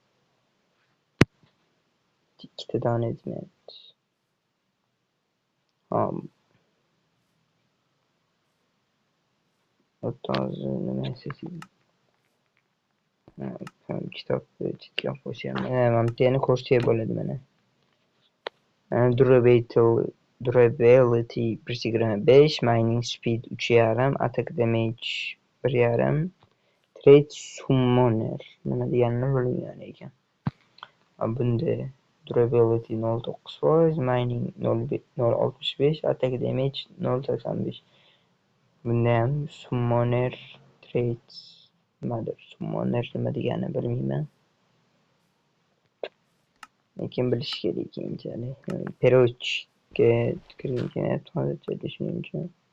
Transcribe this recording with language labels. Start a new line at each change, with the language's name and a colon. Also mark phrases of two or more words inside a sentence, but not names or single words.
Uzbek: Ikkita dona yetmayapti. O'ttiz nima yasaysiz? Kitobni chitlab qo'yishim. Mana buni ko'rsa bo'ladi mana.
English: Durability 1.5, mining speed 3.5, attack damage 1.5, trade summoner
Uzbek: nima deganini bilmagan ekan. Bunda
English: durability 0.9%, mining 0.65, attack damage 0.85.
Uzbek: Bunda ham
English: summoner trades
Uzbek: nimadir? Summoner nima deganini bilmayman. Lekin bilish kerak keyinchalik. Perochga kirgan hozircha shuning uchun.